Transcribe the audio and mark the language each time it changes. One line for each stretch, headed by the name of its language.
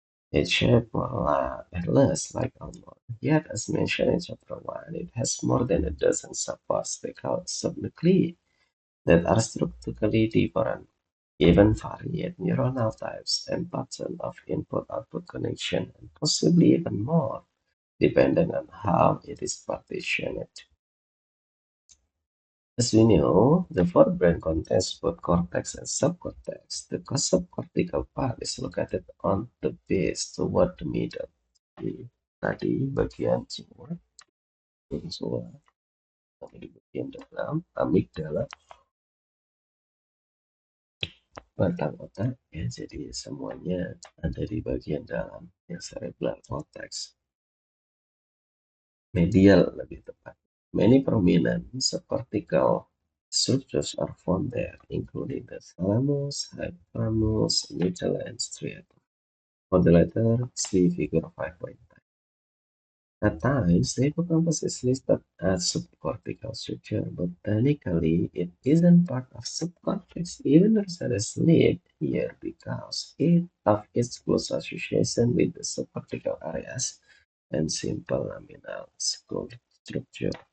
English: Its shape at least like a almond. Yet, as mentioned in chapter 1, it has more than a dozen subparts called subnuclei that are structurally different, even varied neuronal types and patterns of input-output connection, and possibly even more, depending on how it is partitioned. As we know, the forebrain contains both cortex and subcortex. The subcortical part is located on the base toward the middle.
Indonesian: Jadi, tadi bagian semua, semua di bagian dalam, amigdala, batang otak, ya, jadi semuanya ada di bagian dalam yang cerebral cortex. Medial lebih tepat.
English: Many prominent subcortical structures are found there, including the thalamus, hypothalamus, amygdala, and striatum. For the latter, see figure 5.9. At times, the hippocampus is listed as subcortical structure, but technically it isn't part of subcortex, even though it is listed here because of its close association with the subcortical areas and simple laminal skull structure.